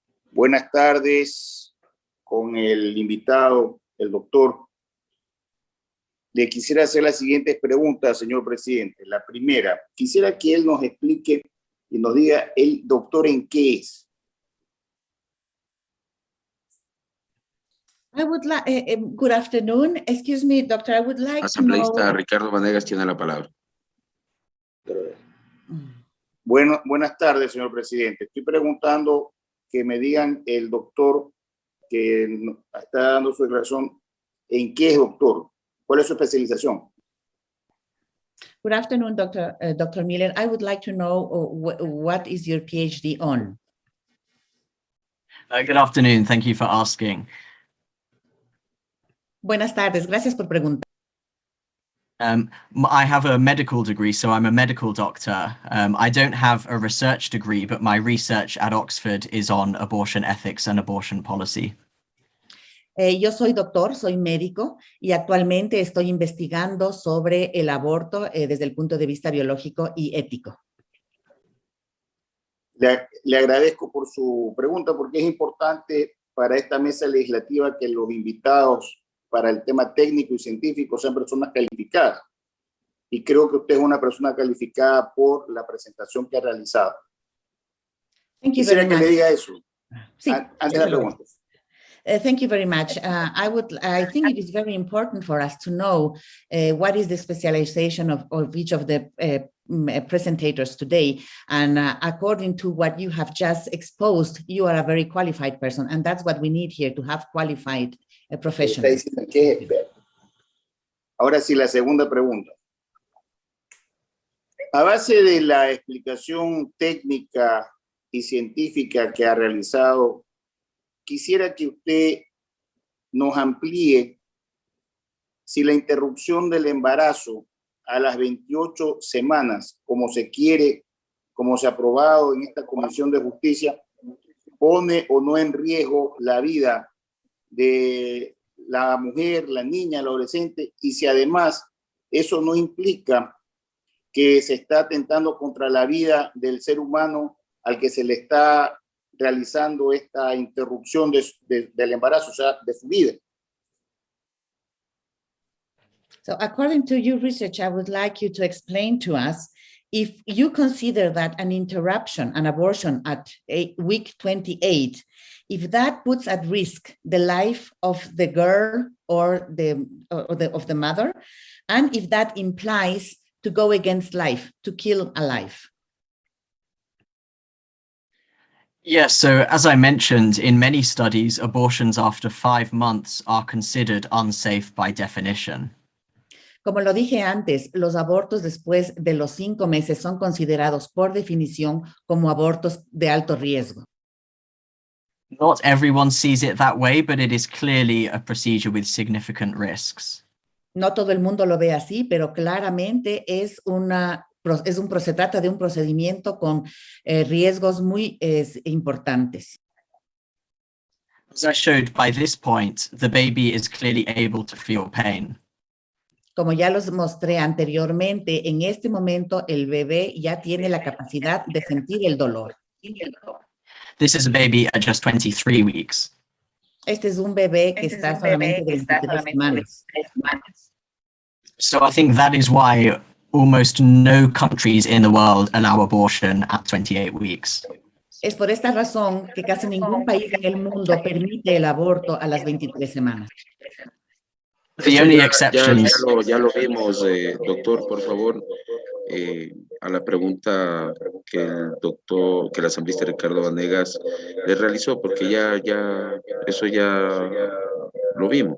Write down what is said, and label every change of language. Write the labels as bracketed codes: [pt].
[es] Buenas tardes con el invitado, el doctor. Le quisiera hacer las siguientes preguntas, señor presidente. La primera, quisiera que él nos explique y nos diga el doctor en qué es. [en] I would like, good afternoon. Excuse me, doctor, I would like to know. [es] Asambleísta Ricardo Vanegas tiene la palabra. Bueno, buenas tardes, señor presidente. Estoy preguntando que me digan el doctor que está dando su declaración, ¿en qué es doctor? ¿Cuál es su especialización? [en] Good afternoon, Dr. Miller. I would like to know what is your PhD on? Good afternoon. Thank you for asking. [es] Buenas tardes. Gracias por preguntar. [en] I have a medical degree, so I'm a medical doctor. I don't have a research degree, but my research at Oxford is on abortion ethics and abortion policy. [es] Yo soy doctor, soy médico y actualmente estoy investigando sobre el aborto desde el punto de vista biológico y ético. Le agradezco por su pregunta porque es importante para esta mesa legislativa que los invitados para el tema técnico y científico sean personas calificadas. Y creo que usted es una persona calificada por la presentación que ha realizado. Quisiera que le diga eso. Sí, antes de la pregunta. [en] Thank you very much. I think it is very important for us to know what is the specialization of each of the presentators today. And according to what you have just exposed, you are a very qualified person. And that's what we need here, to have qualified professionals. [es] Ahora sí, la segunda pregunta. A base de la explicación técnica y científica que ha realizado, quisiera que usted nos amplíe si la interrupción del embarazo a las 28 semanas, como se quiere, como se ha aprobado en esta Comisión de Justicia, pone o no en riesgo la vida de la mujer, la niña, el adolescente, y si además eso no implica que se está atentando contra la vida del ser humano al que se le está realizando esta interrupción del embarazo, o sea, de su vida. [en] So according to your research, I would like you to explain to us if you consider that an interruption, an abortion at week 28, if that puts at risk the life of the girl or of the mother, and if that implies to go against life, to kill a life. Yes, so as I mentioned, in many studies, abortions after 5 months are considered unsafe by definition. [es] Como lo dije antes, los abortos después de los 5 meses son considerados por definición como abortos de alto riesgo. [en] Not everyone sees it that way, but it is clearly a procedure with significant risks. [es] No todo el mundo lo ve así, pero claramente se trata de un procedimiento con riesgos muy importantes. [en] As I showed, by this point, the baby is clearly able to feel pain. [es] Como ya los mostré anteriormente, en este momento el bebé ya tiene la capacidad de sentir el dolor. [en] This is a baby at just 23 weeks. [es] Este es un bebé que está solamente de 23 semanas. [en] So I think that is why almost no countries in the world allow abortion at 28 weeks. [es] Es por esta razón que casi ningún país en el mundo permite el aborto a las 23 semanas. [en] The only exceptions. [es] Ya lo vimos, doctor, por favor. A la pregunta que que el asambleísta Ricardo Vanegas le realizó, porque eso ya lo vimos.